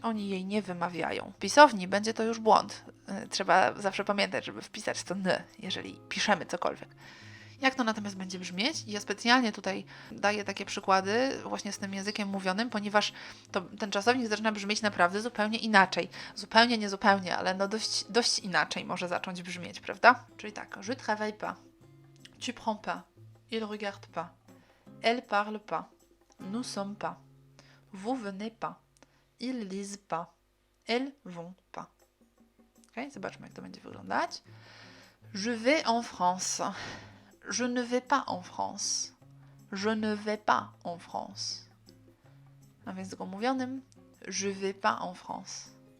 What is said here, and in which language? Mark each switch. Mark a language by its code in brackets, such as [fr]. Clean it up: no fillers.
[pl] Oni jej nie wymawiają. W pisowni będzie to już błąd. Trzeba zawsze pamiętać, żeby wpisać to n, jeżeli piszemy cokolwiek. Jak to natomiast będzie brzmieć? Ja specjalnie tutaj daję takie przykłady właśnie z tym językiem mówionym, ponieważ ten czasownik zaczyna brzmieć naprawdę zupełnie inaczej. Zupełnie, niezupełnie, ale no dość inaczej może zacząć brzmieć, prawda? Czyli tak, [fr] je travaille pas, tu prends pas, il regarde pas, elle parle pas, nous sommes pas, vous venez pas, ils lisent pas, elles vont pas. [en] Okay? [pl] Zobaczmy, jak to będzie wyglądać. [fr] Je vais en France. Je ne vais pas en France. Je ne vais pas en France. [pl] A w języku mówionym [fr] je vais pas en France.